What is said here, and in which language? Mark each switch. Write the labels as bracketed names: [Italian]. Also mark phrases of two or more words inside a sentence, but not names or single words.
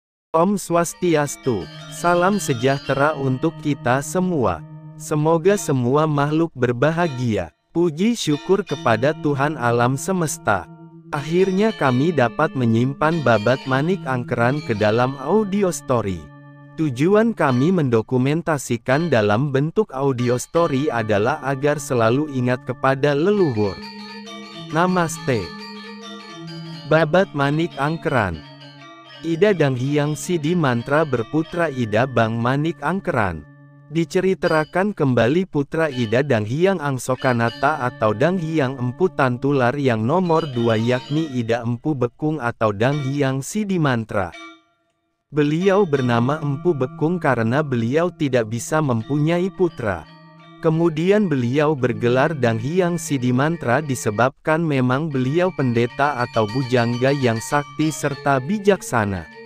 [Balinese] Om Swastiastu, [Indonesian] salam sejahtera untuk kita semua. Semoga semua makhluk berbahagia. Puji syukur kepada Tuhan alam semesta. Akhirnya kami dapat menyimpan babat manik angkeran ke dalam [English] audio story. [Indonesian] Tujuan kami mendokumentasikan dalam bentuk [English] audio story [Indonesian] adalah agar selalu ingat kepada leluhur. Namaste. Babat manik angkeran. Ida Dang Hyang Sidi mantra berputra Ida Bang Manik Angkeran. Diceritakan kembali putra Ida Dang Hyang Angsokanata atau Dang Hyang Empu Tantular yang nomor 2 yakni Ida Empu Bekung atau Dang Hyang Sidi mantra. Beliau bernama Empu Bekung karena beliau tidak bisa mempunyai putra. Kemudian beliau bergelar Dang Hyang Sidi mantra disebabkan memang beliau pendeta atau bujangga yang sakti serta bijaksana.